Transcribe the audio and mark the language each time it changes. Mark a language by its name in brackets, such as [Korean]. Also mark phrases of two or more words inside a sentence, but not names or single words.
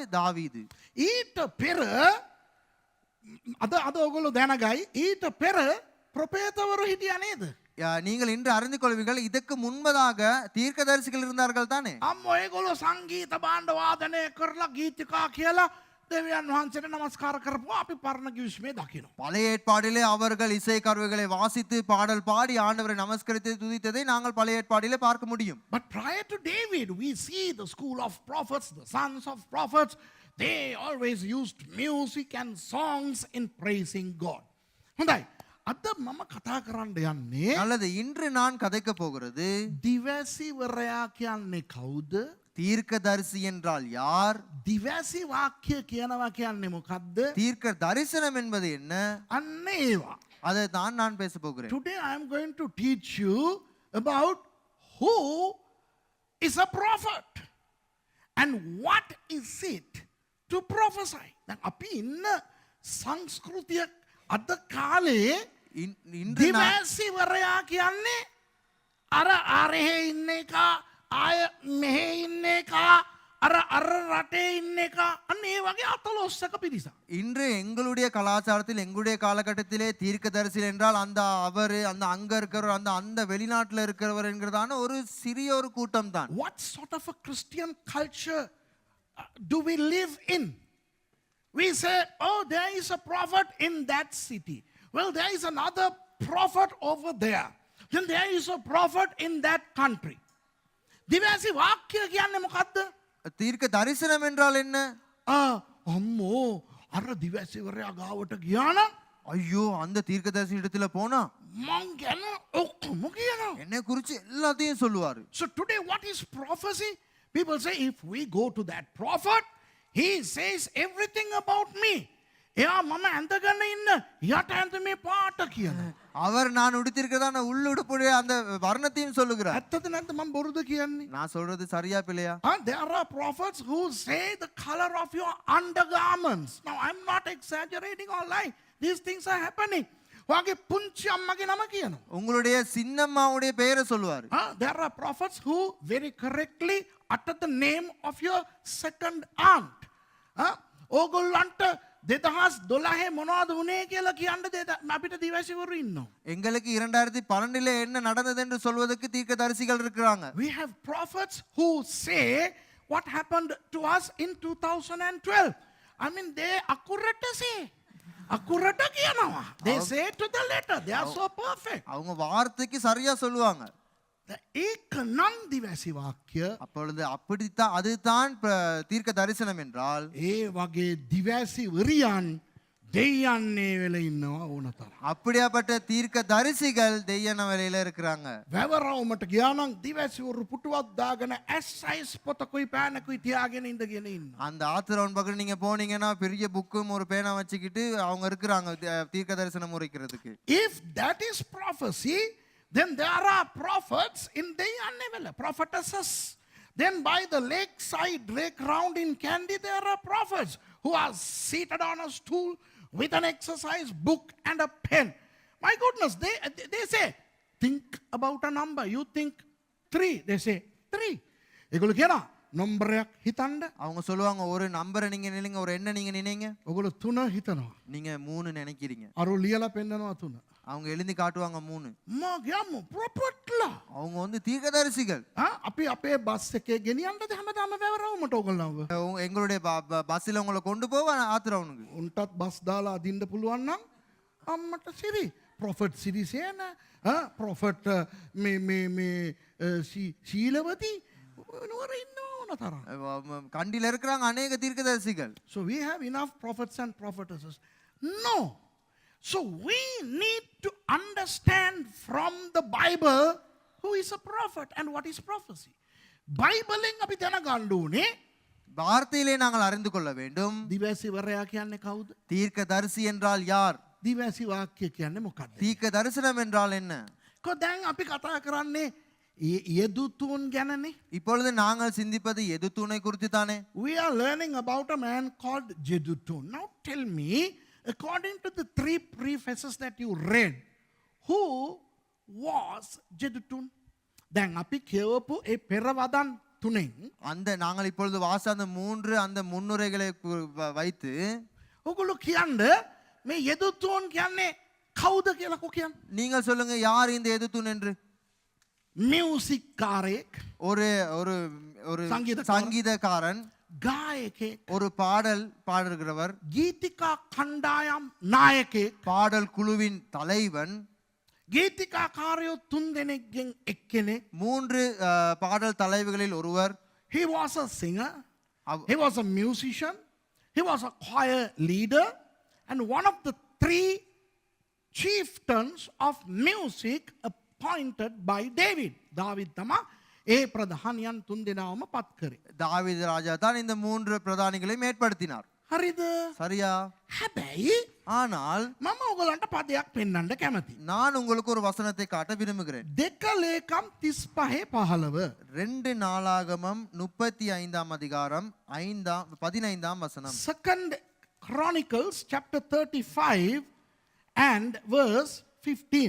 [Tamil] தாவீது. [Sinhala] ඊට පෙර අද ඔයගොල්ලෝ දැනගයි ඊට පෙර ප්‍රොපේතවරු හිටියා නේද? [Tamil] நீங்கள் இன்று அறிந்து கொள்வீர்கள், இதற்கு முன்பதாக தீர்க்கதரிசிகள் இருந்தார்கள் தானே. [Sinhala] අම්මෝ ඒගොල්ලෝ සංගීත භාණ්ඩ වාදනය කරලා ගීතිකා කියලා දෙවියන් වහන්සේට නමස්කාර කරපුවා අපි පරණ කිවිස්මේ දකිනවා. [Tamil] பழைய ஏற்பாடிலே அவர்கள் இசை கருவிகளை வாசித்து பாடல் பாடி ஆண்டவரை நமஸ்கரித்து துதித்ததை நாங்கள் பழைய ஏற்பாடிலே பார்க்க முடியும். [English] But prior to David, we see the school of prophets, the sons of prophets, they always used music and songs in praising God. [Sinhala] හොඳයි. අද මම කතා කරන්න යන්නේ [Tamil] நல்லது, இன்று நான் கதைக்க போகிறது [Sinhala] දිවැසිවරයා කියන්නේ කවුද? [Tamil] தீர்க்கதரிசி என்றால் யார்? [Sinhala] දිවැසි වාක්‍ය කියනවා කියන්නේ මොකද්ද? [Tamil] தீர்க்க தரிசனம் என்பது என்ன? [Sinhala] අන්න ඒවා. [Tamil] அதை தான் நான் பேச போகிறேன். [English] Today I am going to teach you about who is a prophet and what is it to prophesy. [Sinhala] දැන් අපි ඉන්න සංස්කෘතිය අද කාලේ [Tamil] இன்று நா- [Sinhala] දිවැසිවරයා කියන්නේ අර අරහෙ ඉන්න එක ආය මෙහෙ ඉන්න එක අර රටේ ඉන්න එක අන්න ඒ වගේ අතලොස්සක පිරිසක්. [Tamil] இன்று எங்களுடைய கலாச்சாரத்தில் எங்களுடைய காலகட்டத்திலே தீர்க்கதரிசி என்றால் அந்த அவரு அந்த அங்க இருக்கிறவர் அந்த அந்த வெளிநாட்டுல இருக்கிறவர் என்கிறதான ஒரு சிறிய ஒரு கூட்டம் தான். [English] What sort of a Christian culture do we live in? We say, oh, there is a prophet in that city. Well, there is another prophet over there. Then there is a prophet in that country. [Sinhala] දිවැසි වාක්‍ය කියන්නේ මොකද්ද? [Tamil] தீர்க்க தரிசனம் என்றால் என்ன? [Sinhala] අම්මෝ අර දිවැසිවරයා ගාවට ගියා නම් [Tamil] ஐயோ அந்த தீர்க்கதரிசி இடத்துல போனா [Sinhala] මං ගැන ඔක්කොම කියනවා. [Tamil] என்னை குறிச்சு எல்லாத்தையும் சொல்லுவாரு. [English] So today what is prophecy? People say if we go to that prophet, he says everything about me. [Sinhala] එයා මම ඇඳගෙන ඉන්න යට ඇඳුමේ පාට කියනවා. [Tamil] அவர் நான் உடுத்திருக்கிறதான உள்ளுடுப்புடைய அந்த வர்ணத்தையும் சொல்லுகிறார். [Sinhala] ඇත්තද නැද්ද මම බොරුද කියන්නේ? [Tamil] நான் சொல்றது சரியா பிள்ளையா? [English] There are prophets who say the color of your undergarments. Now I'm not exaggerating or lying. These things are happening. [Sinhala] ඔයාගේ පුංචි අම්මගේ නම කියනවා. [Tamil] உங்களுடைய சின்னம்மாவுடைய பெயரை சொல்லுவாரு. [English] There are prophets who very correctly utter the name of your second aunt. [Sinhala] ඕගොල්ලන්ට 2012 මොනවද වුනේ කියලා කියන්න අපිට දිවැසිවරු ඉන්නවා. [Tamil] எங்களுக்கு 2012 என்ன நடந்தது என்று சொல்வதற்கு தீர்க்கதரிசிகள் இருக்கிறாங்க. [English] We have prophets who say what happened to us in 2012. I mean they accurate say. [Sinhala] Accurate කියනවා. [English] They say to the letter. They are so perfect. [Tamil] அவங்க வார்த்தைக்கு சரியா சொல்லுவாங்க. [Sinhala] ඒක නම් දිවැසි වාක්‍ය. [Tamil] அப்பொழுது அப்படித்தான் அதுதான் தீர்க்க தரிசனம் என்றால் [Sinhala] ඒ වගේ දිවැසිවරියන් දෙයයන්නේ වෙල ඉන්නවා ඕන තරම්. [Tamil] அப்படியாப்பட்ட தீர்க்க தரிசிகள் தெய்யன வேலையில இருக்கிறாங்க. [Sinhala] වැවරවුමට ගියා නම් දිවැසිවරු පුටුවක් දාගෙන ඇස්සයිස් පොතකුයි පෑනකුයි තියාගෙන ඉඳගෙන ඉන්නවා. [Tamil] அந்த ஆத்திரவன் பக்கம் நீங்க போனீங்கன்னா பெரிய புக்கும் ஒரு பேனா வச்சுக்கிட்டு அவங்க இருக்கிறாங்க தீர்க்க தரிசனம் உரைக்கிறதுக்கு. [English] If that is prophecy, then there are prophets in දෙයයන්නේ වෙල, prophetesses. Then by the lakeside ground in Kandy, there are prophets who are seated on a stool with an exercise book and a pen. My goodness, they say, think about a number. You think 3. They say 3. [Sinhala] ඒගොල්ලෝ කියනවා නම්බරයක් හිතන්න. [Tamil] அவங்க சொல்லுவாங்க ஒரு நம்பரை நீங்க நினைங்க ஒரு எண்ணை நீங்க நினைங்க. [Sinhala] ඔගොල්ලෝ 3 හිතනවා. [Tamil] நீங்க 3 நினைக்கிறீங்க. [Sinhala] අර ලියලා පෙන්නනවා 3. [Tamil] அவங்க எழுதி காட்டுவாங்க 3. [Sinhala] මා ගියාම ප්‍රොපට්ලා. [Tamil] அவங்க வந்து தீர்க்கதரிசிகள். [Sinhala] අපි අපේ බස් එකේ ගෙනියන්නද හැමදාම වැවරවුමට ඔයගොල්ලෝ. [Tamil] எங்களுடைய பஸ்ஸில் உங்களை கொண்டு போவ ஆத்திரவனுக்கு. [Sinhala] උන්ටත් බස් දාලා අදින්න පුළුවන් නම් අම්මට සිරි. ප්‍රොෆට් සිරිසේන ප්‍රොෆට් මේ ශීලවති නුවර ඉන්නවා ඕන තරම්. [Tamil] கண்டியில் இருக்கிறாங்க அநேக தீர்க்கதரிசிகள். [English] So we have enough prophets and prophetesses. No. So we need to understand from the Bible who is a prophet and what is prophecy. [Sinhala] බයිබලෙන් අපි දැනගන්න ඕනේ [Tamil] வார்த்தையிலே நாங்கள் அறிந்து கொள்ள வேண்டும். [Sinhala] දිවැසිවරයා කියන්නේ කවුද? [Tamil] தீர்க்கதரிசி என்றால் யார்? [Sinhala] දිවැසි වාක්‍ය කියන්නේ මොකක්ද? [Tamil] தீர்க்க தரிசனம் என்றால் என்ன? [Sinhala] දැන් අපි කතා කරන්නේ යෙදුතුන් ගැනනේ. [Tamil] இப்பொழுது நாங்கள் சிந்திப்பது எதுத்தூனை குறித்து தானே. [English] We are learning about a man called Jedutun. Now tell me, according to the 3 prefaces that you read, who was Jedutun? [Sinhala] දැන් අපි කියවපු ඒ පෙරවදන් තුනෙන් [Tamil] அந்த நாங்கள் இப்பொழுது வாச அந்த 3 அந்த முன்னுரைகளை வைத்து [Sinhala] ඔගොල්ලෝ කියන්න මේ යෙදුතුන් කියන්නේ කවුද කියලා කියන්න. [Tamil] நீங்கள் சொல்லுங்க யார் இந்த எதுத்தூன் என்று. [Sinhala] මියුසික් කාරයෙක්, [Tamil] ஒரு ஒரு ஒரு சங்கீதக்காரன், [Sinhala] ගායකයෙක්, [Tamil] ஒரு பாடல் பாடுகிறவர், [Sinhala] ගීතිකා කණ්ඩායම් නායකයෙක්, [Tamil] பாடல் குழுவின் தலைவன், [Sinhala] ගීතිකාකාරයෝ 3 දෙනෙක්ගෙන් එක්කෙනෙක්. [Tamil] 3 பாடல் தலைவர்களில் ஒருவர். [English] He was a singer, he was a musician, he was a choir leader, and one of the 3 chieftains of music appointed by David. [Sinhala] David තමා ඒ ප්‍රධානියන් 3 දෙනාවම පත් කරේ. [Tamil] தாவீது ராஜா தான் இந்த 3 பிரதானிகளையும் ஏற்படுத்தினார். [Sinhala] හරිද? [Tamil] சரியா? [Sinhala] හැබැයි [Tamil] ஆனால் [Sinhala] මම ඔයගලන්ට පදයක් පෙන්වන්න කැමතියි. [Tamil] நான் உங்களுக்கு ஒரு வசனத்தை காட்ட விரும்புகிறேன். [Sinhala] 2 ලේකම් 35:15. [Tamil] 2 நாளாகமம் 35ஆம் அதிகாரம் 15ஆம் வசனம். [English] Second Chronicles chapter 35 and verse 15.